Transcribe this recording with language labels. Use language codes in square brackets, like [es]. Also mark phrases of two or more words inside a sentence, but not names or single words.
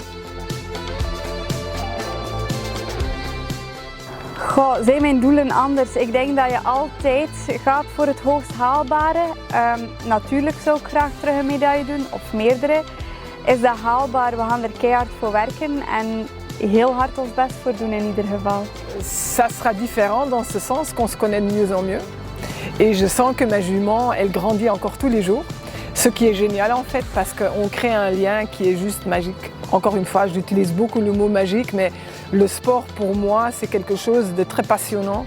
[nl] Goh, zijn mijn doelen anders? Ik denk dat je altijd gaat voor het hoogst haalbare. Natuurlijk zou ik graag terug een medaille doen, of meerdere. Is dat haalbaar? We gaan er keihard voor werken en heel hard ons best voor doen in ieder geval. [fr] Ça sera différent dans ce sens qu'on se connaît de mieux en mieux. Et je sens que ma jument, elle grandit encore tous les jours. Ce qui est génial en fait, parce qu'on crée un lien qui est juste magique. Encore une fois, j'utilise beaucoup le mot magique, mais le sport pour moi, c'est quelque chose de très passionnant.